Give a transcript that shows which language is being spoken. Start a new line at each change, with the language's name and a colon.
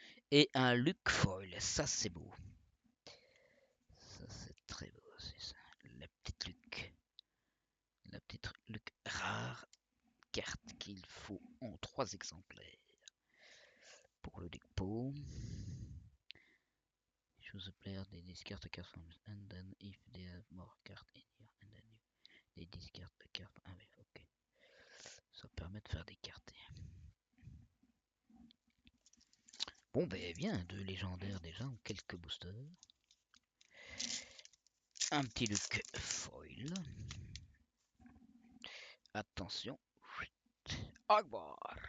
French: Et un Luke foil, ça c'est beau. Ça c'est très beau aussi ça. La petite Luke. La petite Luke rare. Carte qu'il faut en 3 exemplaires. Pour le dépôt.
English: Choose a player, they discard a card from and then if they have more cards in here and then they discard a card.
French: Ah oui, ok. Ça permet de faire des cartes. Bon ben bien, deux légendaires déjà, ou quelques boosters. Un petit Luke foil. Attention. Akbar.